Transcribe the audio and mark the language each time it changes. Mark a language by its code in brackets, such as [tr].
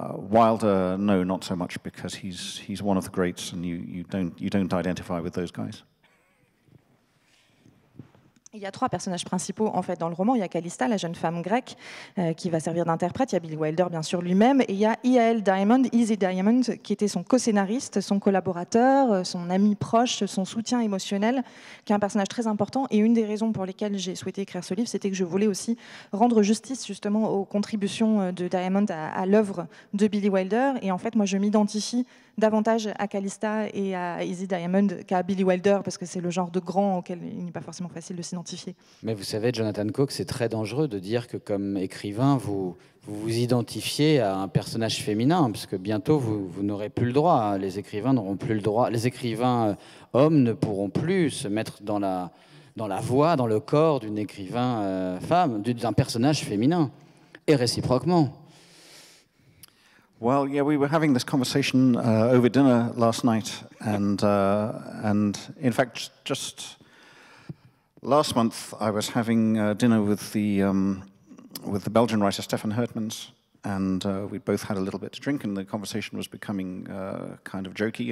[en] Wilder, no, not so much, because he's one of the greats, and you don't identify with those guys. [fr] Il y a trois personnages principaux en fait dans le roman. Il y a Callista, la jeune femme grecque, qui va servir d'interprète. Il y a Billy Wilder, bien sûr, lui-même. Et il y a IAL Diamond, Izzy Diamond, qui était son co-scénariste, son collaborateur, son ami proche, son soutien émotionnel, qui est un personnage très important. Et une des raisons pour lesquelles j'ai souhaité écrire ce livre, c'était que je voulais aussi rendre justice justement aux contributions de Diamond à l'œuvre de Billy Wilder. Et en fait, moi, je m'identifie davantage à Callista et à Izzy Diamond qu'à Billy Wilder, parce que c'est le genre de grand auquel il n'est pas forcément facile de s'identifier. Mais vous savez, Jonathan Coke, c'est très dangereux de dire que comme écrivain, vous identifiez à un personnage féminin, parce que bientôt, vous n'aurez plus le droit. Hein. Les écrivains n'auront plus le droit. Les écrivains hommes ne pourront plus se mettre dans la voix, dans le corps d'une écrivain femme, d'un personnage féminin, et réciproquement. [en] Well, yeah, we were having this conversation over dinner last night, and in fact, just last month I was having dinner with the Belgian writer Stefan Hertmans, and we both had a little bit to drink, and the conversation was becoming kind of jokey.